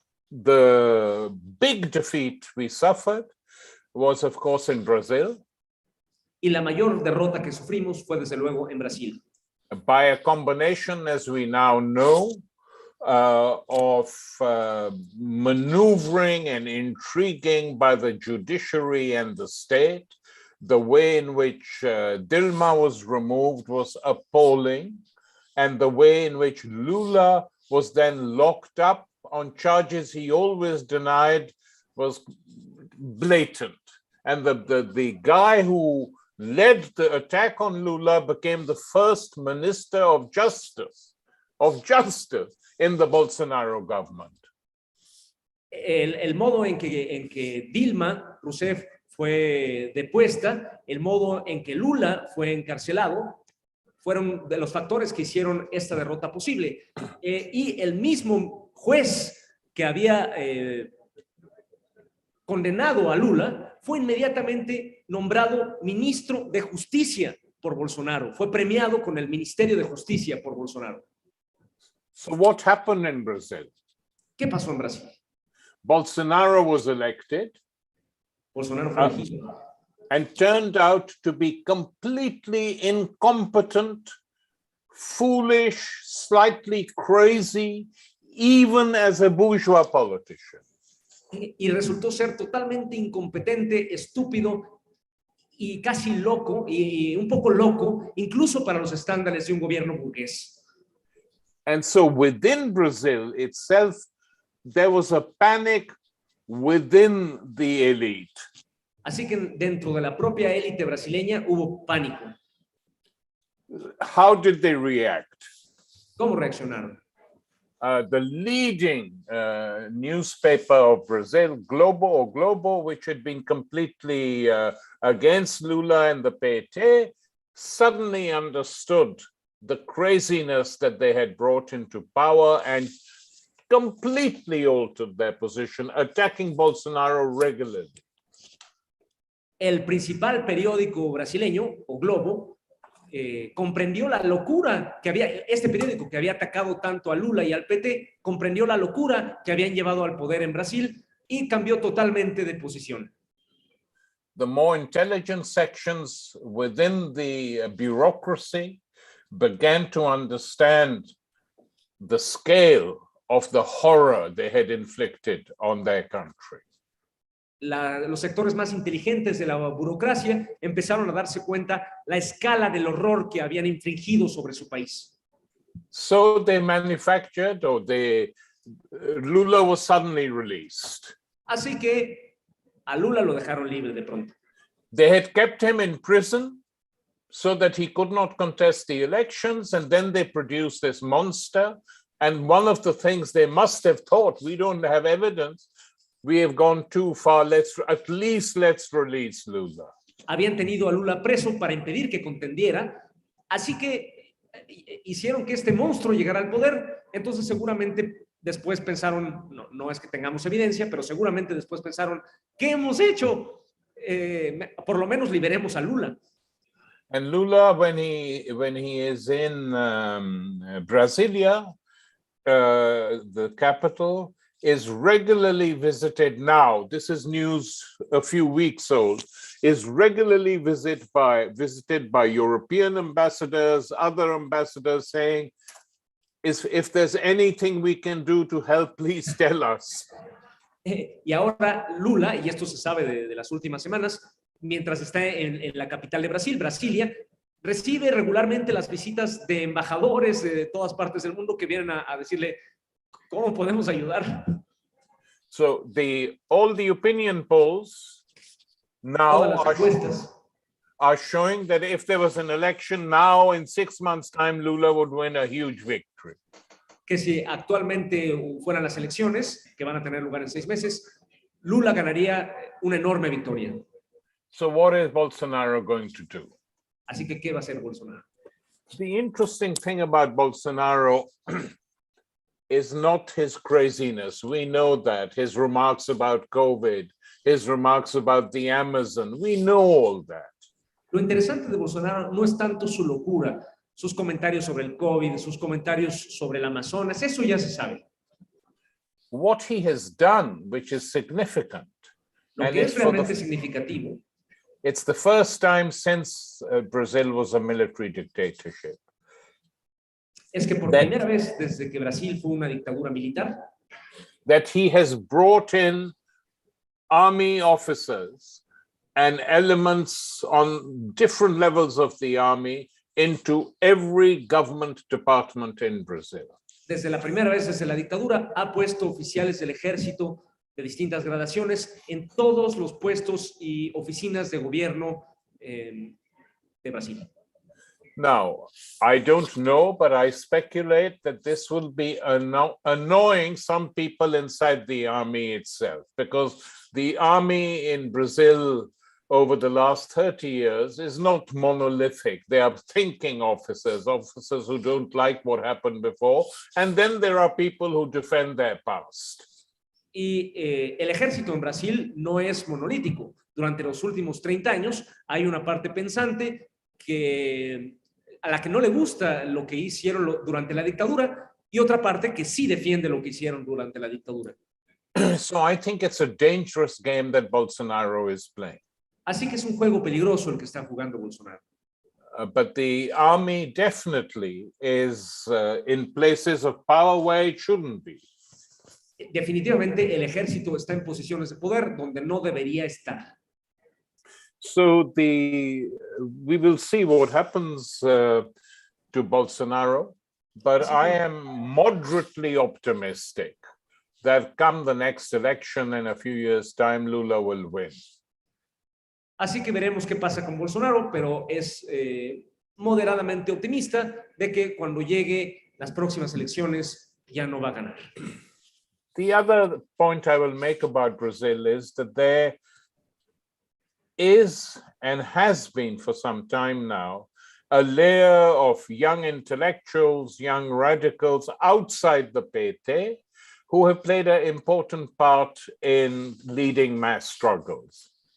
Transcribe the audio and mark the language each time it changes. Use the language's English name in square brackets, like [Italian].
[English] The big defeat we suffered was, of course, in Brazil. [Spanish] Y la mayor derrota que sufrimos fue, desde luego, en Brasil. [English] By a combination, as we now know, of maneuvering and intriguing by the judiciary and the state. The way in which Dilma was removed was appalling, and the way in which Lula was then locked up on charges he always denied was blatant. And the guy who led the attack on Lula became the first minister of justice in the Bolsonaro government. [Spanish] El modo en que Dilma Rousseff fue depuesta, el modo en que Lula fue encarcelado, fueron de los factores que hicieron esta derrota posible. Y el mismo juez que había condenado a Lula fue inmediatamente nombrado ministro de Justicia por Bolsonaro. Fue premiado con el Ministerio de Justicia por Bolsonaro. [English] So what happened in Brazil? [Spanish] ¿Qué pasó en Brasil? [English] Bolsonaro was elected. [Spanish] Bolsonaro fue elegido. [English] And turned out to be completely incompetent, foolish, slightly crazy, even as a bourgeois politician. [Spanish] Y resultó ser totalmente incompetente, estúpido y casi loco, y un poco loco, incluso para los estándares de un gobierno burgués. [English] And so within Brazil itself, there was a panic within the elite. [Spanish] Así que dentro de la propia élite brasileña hubo pánico. [English] How did they react? [Spanish] ¿Cómo reaccionaron? [English] The leading newspaper of Brazil, Globo, which had been completely against Lula and the PT, suddenly understood the craziness that they had brought into power and completely altered their position, attacking Bolsonaro regularly. [Spanish] El principal periódico brasileño, o Globo, comprendió la locura que había, este periódico que había atacado tanto a Lula y al PT, comprendió la locura que habían llevado al poder en Brasil y cambió totalmente de posición. [English] The more intelligent sections within the bureaucracy began to understand the scale of the horror they had inflicted on their country. [Spanish] Los sectores más inteligentes de la burocracia empezaron a darse cuenta la escala del horror que habían infligido sobre su país. [English] So they manufactured, Lula was suddenly released. [Spanish] Así que a Lula lo dejaron libre de pronto. [English] They had kept him in prison so that he could not contest the elections, and then they produced this monster. And one of the things they must have thought, we don't have evidence, we have gone too far, let's release Lula. [Spanish] Habían tenido a Lula preso para impedir que contendiera, así que hicieron que este monstruo llegara al poder. Entonces seguramente después pensaron, no es que tengamos evidencia, pero seguramente después pensaron, ¿qué hemos hecho? Por lo menos liberemos a Lula. [English] And Lula, when he is in Brasilia, the capital, is regularly visited now. This is news a few weeks old. Is regularly visited by European ambassadors, other ambassadors, saying, if there's anything we can do to help, please tell us. [Spanish] Y ahora Lula, y esto se sabe de las últimas semanas, mientras está en la capital de Brasil, Brasilia, recibe regularmente las visitas de embajadores de todas partes del mundo que vienen a decirle, ¿cómo podemos ayudar? [English] So all the opinion polls [Spanish] Todas [English] now [Spanish] las encuestas [English] are showing that if there was an election now, in 6 months' time, Lula would win a huge victory. [Spanish] que si actualmente fueran las elecciones, que van a tener lugar en 6 meses, Lula ganaría una enorme victoria. [English] So what is Bolsonaro going to do? [Spanish] Así que, ¿qué va a hacer Bolsonaro? [English] The interesting thing about Bolsonaro is not his craziness. We know that. His remarks about COVID, his remarks about the Amazon, we know all that. [Spanish] Lo interesante de Bolsonaro no es tanto su locura, sus comentarios sobre el COVID, sus comentarios sobre el Amazonas, eso ya se sabe. [English] What he has done, which is significant, [Spanish] Lo que es realmente significativo, [English] it's the first time since Brazil was a military dictatorship. [Spanish] Es que por primera vez desde que Brasil fue una dictadura militar, [English] that he has brought in army officers and elements on different levels of the army into every government department in Brazil. [Spanish] Desde la primera vez desde la dictadura ha puesto oficiales del ejército de distintas gradaciones en todos los puestos y oficinas de gobierno de Brasil. [English] Now, I don't know, but I speculate that this will be annoying some people inside the army itself, because the army in Brazil over the last 30 years is not monolithic. They are thinking officers who don't like what happened before, and then there are people who defend their past. [Spanish] Y el ejército en Brasil no es monolítico. Durante los últimos 30 años hay una parte pensante a la que no le gusta lo que hicieron durante la dictadura y otra parte que sí defiende lo que hicieron durante la dictadura. [English] So I think it's a dangerous game that Bolsonaro is playing. [Spanish] Así que es un juego peligroso el que está jugando Bolsonaro. [English] But the army definitely is in places of power where it shouldn't be. [Spanish] Definitivamente el ejército está en posiciones de poder donde no debería estar. [English] So we will see what happens to Bolsonaro, but I am moderately optimistic that come the next election in a few years' time, Lula will win. [Spanish] Así que veremos qué pasa con Bolsonaro, pero es moderadamente optimista de que cuando llegue las próximas elecciones ya no va a ganar. [English] The other point I will make about Brazil is that there is and has been for some time now a layer of young intellectuals, young radicals outside the PT who have played an important part in leading mass struggles.